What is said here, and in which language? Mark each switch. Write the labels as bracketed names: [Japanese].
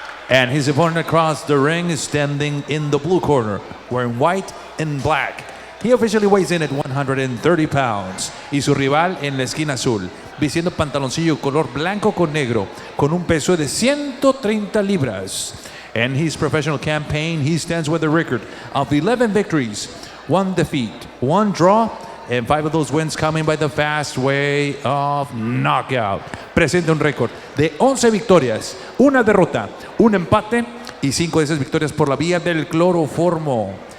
[English] And his opponent across the ring is standing in the blue corner, wearing white and black. He officially weighs in at 130 pounds. [Spanish] Y su rival en la esquina azul, vistiendo pantaloncillo color blanco con negro, con un peso de 130 libras. [English] In his professional campaign, he stands with a record of 11 victories, 1 defeat, 1 draw, and 5 of those wins coming by the fast way of knockout. [Spanish] Presenta un récord de 11 victorias, 1 derrota, 1 empate y 5 de esas victorias por la vía del cloroformo.